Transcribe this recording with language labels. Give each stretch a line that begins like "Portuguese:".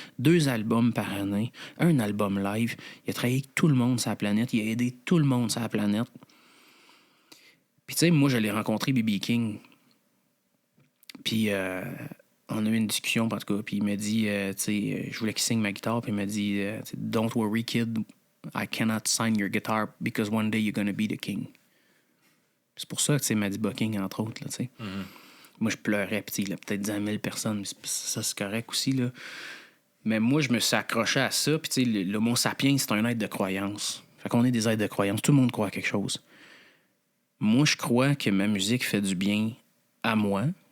French: 2 albums par année, un album live. Il a travaillé avec tout le monde sur la planète. Il a aidé tout le monde sur la planète. Puis, tu sais, moi, je l'ai rencontré, B.B. King. Puis, on a eu une discussion, en tout cas. Puis, il m'a dit, tu sais, je voulais qu'il signe ma guitare. Puis, il m'a dit,
English: Don't worry, kid. I cannot sign your guitar because one day you're gonna be the king.
French: C'est pour ça que c'est Maddie Bucking, entre autres. Là, Moi, je pleurais, puis il y a peut-être 10 000 personnes. Ça, c'est correct aussi. Là. Mais moi, je me suis accroché à ça. Puis l'homo sapiens, c'est un être de croyance. Fait qu'on est des êtres de croyance. Tout le monde croit à quelque chose. Moi, je crois que ma musique fait du bien à moi,